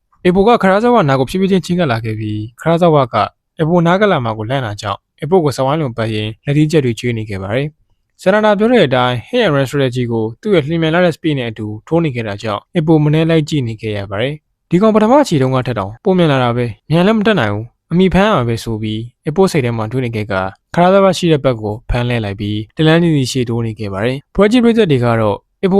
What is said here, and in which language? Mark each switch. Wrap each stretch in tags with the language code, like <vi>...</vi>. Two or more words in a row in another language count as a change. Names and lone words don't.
<my>အေပိုကခရာဇဝါနာကိုဖြည်းဖြည်းချင်းချင်းကပ်လာခဲ့ပြီးခရာဇဝါကအေပိုနားကလာမှာကိုလန့်လာကြောင်းအေပိုကိုစဝိုင်းလုံးပတ်ရင်လက်ဒီချက်တွေကျွေးနေခဲ့ပါတယ်ဆန္ဒနာပြောတဲ့အတိုင်း</my> <en>hit and run strategy</en> <my>ကိုသူ့ရဲ့လျင်မြန်လာတဲ့ speed နဲ့အတူထိုးနေခဲ့တာကြောင့်အေပိုမနှဲလိုက်ကြည့်နေခဲ့ရပါတယ်ဒီကောင်ပထမအချီတုန်းကထက်တောင်ပုံမြန်လာတာပဲမြန်လည်းမတက်နိုင်ဘူးအမိဖမ်းရမှာပဲဆိုပြီးအေပိုစိတ်ထဲမှာတွေးနေခဲ့ကခရာဇဝါရှိတဲ့ဘက်ကိုဖမ်းလဲလိုက်ပြီးတလန်းကြီးရှေ့တိုးနေခဲ့ပါတယ် project တွေကတော့အေပို</my>